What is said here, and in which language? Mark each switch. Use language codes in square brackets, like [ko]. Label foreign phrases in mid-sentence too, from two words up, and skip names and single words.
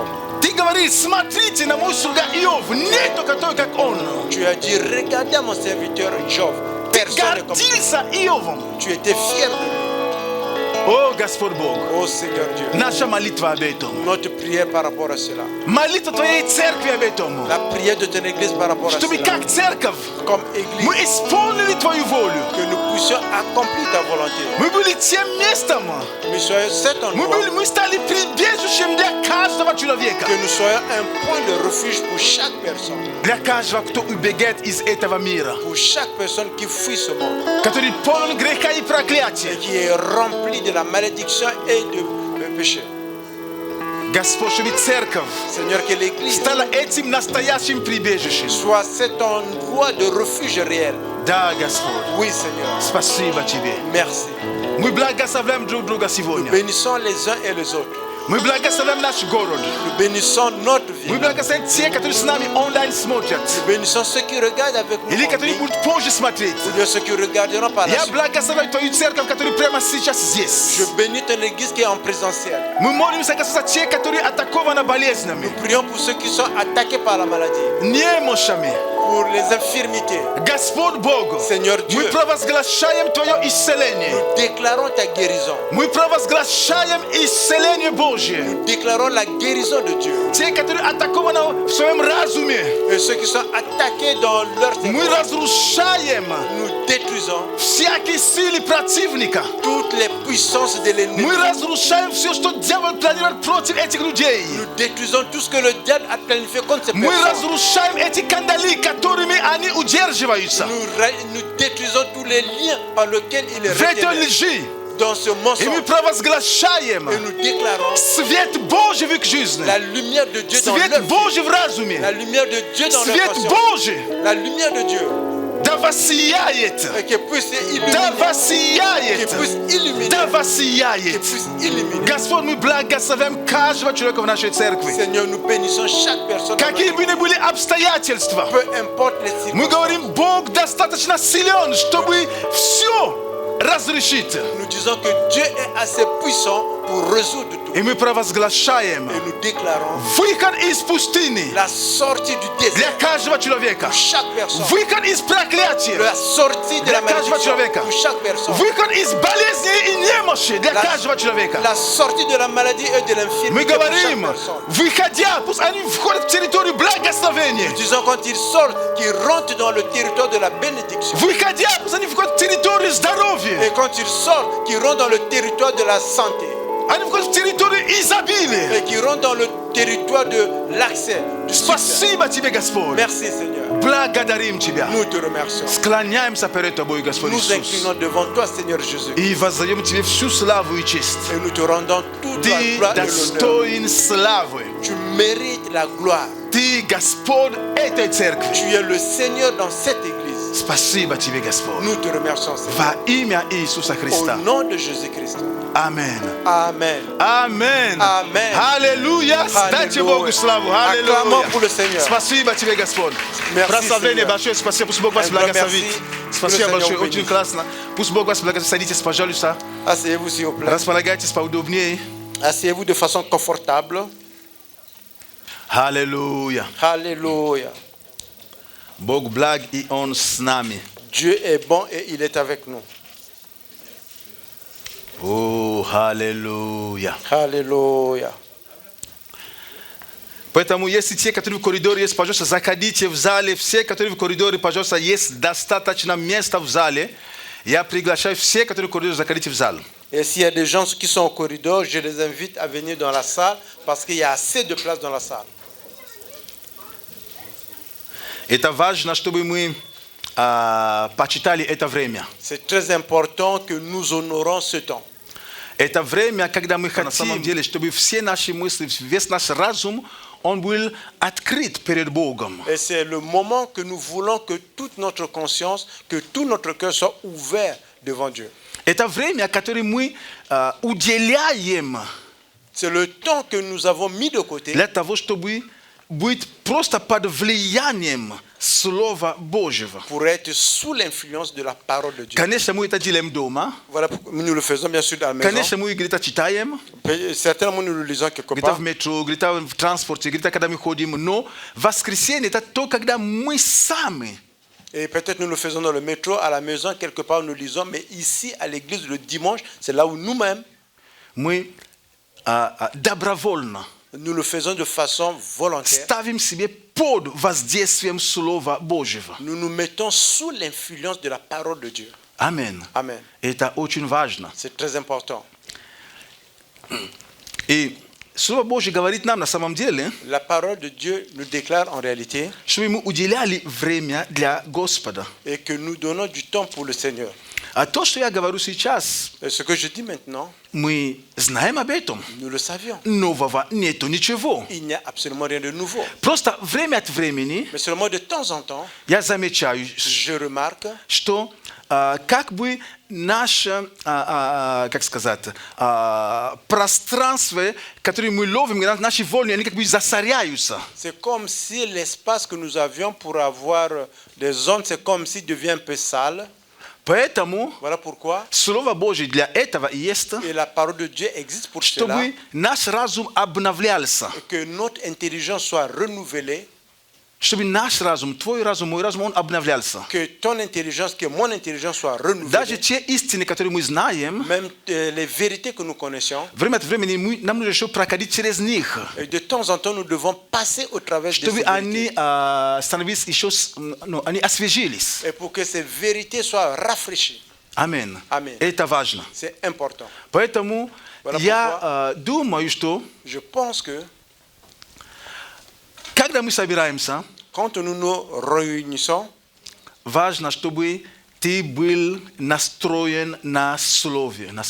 [ru] Ты говоришь, смотрите на мой слуга Иов, нету такой, как он. [fr] Tu as dit, regardez à mon serviteur Job. Personne n'est comme lui. [ru] Гордился Иовом. [fr] Tu étais fier de lui. [ru] О, Господь Бог, [fr] Oh Seigneur Dieu. [ru] наша молитва об этом. [fr] Notre prière par rapport à cela. [ru] Молитва Твоей церкви об этом. [fr] La prière de ton église par rapport à [ru] Чтобы [fr] cela. [ru] как церковь [fr] Comme [ru] мы [fr] église, [ru] исполнили Твою волю. [fr] que nous puissions accomplir ta volonté. [ru] Мы были тем местом. [fr] Mais soyons cet endroit, [ru] Мы стали прибежищем для каждого человека. [fr] que nous soyons un point de refuge pour chaque personne. [ru] Для каждого, кто убегает из этого мира. [fr] Pour chaque personne qui fuit ce monde. [ru] Который полон греха и [fr] Et [ru] проклятия. [fr] qui est rempli de la malédiction et de péché. [ru] Господь, чтобы церковь [fr] Seigneur, que l'église [ru] стала этим настоящим прибежищем. [fr] soit cet endroit de refuge réel. [ru] Да, Господь. [fr] Oui, Seigneur. [ru] Спасибо Тебе. [fr] Merci. [ru] Мы благословляем друг друга сегодня. [fr] Bénissons les uns et les autres. [ru] Мы благословляем наш город. [fr] Nous bénissons notre vie. [ru] Мы благословляем те, которые с нами онлайн смотрят. [fr] Nous bénissons ceux qui regardent avec nous. [ru] Или [fr] en [ru] которые [fr] ligne, [ru] будут позже смотреть. [fr] ou bien ceux qui regarderont par la [ru] Я [fr] suite. [ru] благословляю Твою церковь, которая прямо сейчас [fr] Je [ru] здесь. [fr] bénis ton église qui est en présentiel. [ru] Мы молимся, за те, которые атакованы болезнями, [fr] Nous prions pour ceux qui sont attaqués par la maladie, [ru] немощами. [fr] pour les infirmités. [ru] Господь Бог, [fr] Seigneur Dieu, [ru] мы провозглашаем Твое исцеление. [fr] nous déclarons ta guérison. [ru] Мы провозглашаем исцеление Божье. [fr] Nous déclarons la guérison de Dieu. [ru] Те, которые атакованы в своем разуме, [fr] Et ceux qui sont attaqués dans leur [ru] мы [fr] cerveau, [ru] разрушаем [fr] nous détruisons [ru] всякие силы противника. [fr] toutes les puissances de l'ennemi. [ru] Мы разрушаем все, что дьявол планирует против этих людей. [fr] Nous détruisons tout ce que le diable a planifié contre ces [ru] Мы [fr] personnes. [ru] разрушаем эти кандалы, которыми они удерживаются. [fr] Nous détruisons tous les liens par lesquels il est [ru] В этой [fr] retenu [ru] лжи. [fr] dans ce [ru] И мы [fr] mensonge. [ru] провозглашаем [fr] Et nous déclarons [ru] свет Божий в их жизни. [fr] la lumière de Dieu dans [ru] Свет [fr] leur vie. [ru] Божий в разуме. [fr] La lumière de Dieu dans leur [ru] Свет [fr] conscience. [ru] Божий [fr] La lumière de Dieu [ru] да воссияет. [fr] qui puisse [ru] Да [fr] illuminer. Qui [ru] воссияет. [fr] puisse illuminer. [ru] Да [fr] Qui [ru] воссияет. [fr] puisse illuminer. [ru] Господь, мы благословляем каждого человека в нашей церкви. [fr] Seigneur, nous bénissons chaque personne. dans [ru] Какие [fr] notre [ru] бы ни были обстоятельства, [fr] vie. Peu importe les [ru] мы [fr] circonstances. [ru] говорим, Бог достаточно силен, чтобы все разрешить. [fr] Nous disons que Dieu est assez puissant pour résoudre tout. [ru] И мы провозглашаем [fr] Et nous déclarons [ru] выход из пустыни [fr] la sortie du [ru] для [fr] désert [ru] каждого человека. [fr] pour chaque personne. [ru] Выход из проклятия [fr] La sortie de la [ru] для каждого [fr] malédiction [ru] человека. [fr] pour chaque personne. [ru] Выход из болезни и немощи для [fr] La- [ru] каждого человека. [fr] La sortie de la maladie et de [ru] Мы [fr] l'infirmité pour chaque [ru] говорим, [fr] personne. [ru] выходя, пусть они входят в территорию благословения. [fr] Disons quand ils sortent, qu'ils rentrent dans le territoire de la bénédiction. [ru] Выходя, пусть они входят в территорию [fr] Et [ru] здоровья. [fr] quand ils sortent, qu'ils rentrent dans le territoire de la santé. [ru] Они входят в территорию изобилия. [fr] Et qu'ils rentrent dans le territoire de l'accès, du succès. [ru] Спасибо Тебе, Господь. [fr] Merci Seigneur. [ru] Благодарим Тебя. [fr] Nous te remercions. [ru] Склоняемся перед Тобой, Господь [fr] Nous [ru] Иисус. [fr] inclinons devant toi, Seigneur Jésus. [ru] И воздаем Тебе всю славу и честь. [fr] Et nous te rendons toute la [ru] Ты [fr] gloire et l'honneur. [ru] достоин славы. [fr] Tu mérites la gloire. [ru] Ты Господь этой церкви. [fr] Tu es le Seigneur dans cette église. [ru] Спасибо Тебе, Господь. [fr] Nous te remercions, Seigneur. [ru] Во имя Иисуса [fr] Au [ru] Христа. [fr] nom de Jésus-Christ. [ru] Аминь. [fr] Amen. [ru] Аминь. [fr] Amen. [ru] Аллилуйя. Дайте Богу славу. [fr] Acclamons [ru] Аллилуйя. [fr] pour le Seigneur. [ru] Спасибо Тебе, Господь. [fr] Merci, [ru] Прославление [fr] Seigneur. [ru] большое. Спасибо. Пусть Бог вас [fr] Un grand [ru] благословит. [fr] merci. [ru] Спасибо Пусть большое. [fr] Seigneur [ru] Очень [fr] bénisse. [ru] классно. Пусть Бог вас благословит. Садитесь, пожалуйста. [fr] Asseyez-vous s'il vous plaît. [ru] Располагайтесь поудобнее. [fr] Asseyez-vous de façon confortable. [ru] Аллилуйя. [fr] Alléluia. [ru] Бог благ, и Он с нами. [fr] Dieu est bon et il est avec nous. [ru] О, аллилуйя. [fr] Alléluia. [ru] Поэтому, если те, которые в коридоре есть, пожалуйста, заходите в зале. Все, которые в коридоре, пожалуйста, есть достаточно места в зале. Я приглашаю все, которые в коридоре, заходите в зал. [fr] Et s'il y a des gens qui sont au corridor, je les invite à venir dans la salle parce qu'il y a assez de place dans la salle. [ru] Это важно, чтобы мы почитали это время. [fr] C'est très important que nous honorons ce temps. [ru] Это время, когда мы хотим, на самом деле, чтобы все наши мысли, весь наш разум, он был открыт перед Богом. [fr] Et c'est le moment que nous voulons que toute notre conscience, que tout notre cœur soit ouvert devant Dieu. [ru] Это время, которое мы уделяем [fr] C'est le temps que nous avons mis de côté [ru] для того, чтобы быть просто под влиянием Слова Божьего. [fr] pour être sous l'influence de la parole de Dieu. [ru] Конечно, мы это делаем дома. [fr] Voilà pourquoi nous le faisons bien sûr dans la maison. [ru] Конечно, мы где-то читаем, [fr] Certainement nous le lisons quelque [ru] где-то [fr] part. [ru] в метро, где-то в транспорте, где-то когда мы ходим. Но воскресенье это то, когда мы сами [fr] Et peut-être nous le faisons dans le métro, à la maison, quelque part nous lisons. Mais ici, à l'église, le dimanche, c'est là où nous-mêmes, [ru] мы добровольно [fr] nous le faisons de façon volontaire. [ru] ставим себе под воздействием Слова Божьего. [fr] Nous nous mettons sous l'influence de la parole de Dieu. [ru] Аминь. [fr] Amen. [ru] Это очень важно. [fr] C'est très important. [ru] И Слово Божье говорит нам на самом деле, [fr] La parole de Dieu nous déclare en réalité [ru] чтобы мы уделяли время для Господа. [fr] et que nous donnons du temps pour le Seigneur. [ru] А то, что я говорю сейчас, [fr] Et ce que je dis maintenant, [ru] мы знаем об этом. [fr] nous le savions. [ru] Нового нету ничего. [fr] Il n'y a absolument rien de nouveau. [ru] Просто время от времени [fr] Mais seulement de temps en temps, [ru] я замечаю, [fr] je remarque [ru] что как бы наше, как сказать, пространство, которое мы ловим, наши волны, они как бы засоряются. [fr] c'est comme si l'espace que nous avions pour avoir des ondes, c'est comme s'il devient un peu sale. [ru] Поэтому [fr] Voilà pourquoi. [ru] Слово Божье для этого и есть, [fr] Et la parole de Dieu existe pour cela. [ru] чтобы наш разум обновлялся. [fr] Et que notre intelligence soit renouvelée. [ru] Чтобы наш разум, твой разум, мой разум, он обновлялся. [fr] Que ton intelligence, que mon intelligence soit [ru] Даже [fr] renouvelée. [ru] те истины, которые мы знаем, [fr] Même les vérités que nous connaissions. [ru] время от времени нам нужно еще проходить через них, [fr] Et de temps en temps, nous devons passer au travers de ces [ru] чтобы они [fr] vérités. [ru] становились еще, они освежились. [fr] Et pour que ces vérités soient rafraîchies. [ru] Аминь. [fr] Amen. [ru] Это важно. [fr] C'est important. [ru] Поэтому [fr] Voilà [ru] я думаю, что [fr] Je pense que [ru] когда мы собираемся, [fr] quand nous nous réunissons, [ru] важно, чтобы ты был настроен на слове, на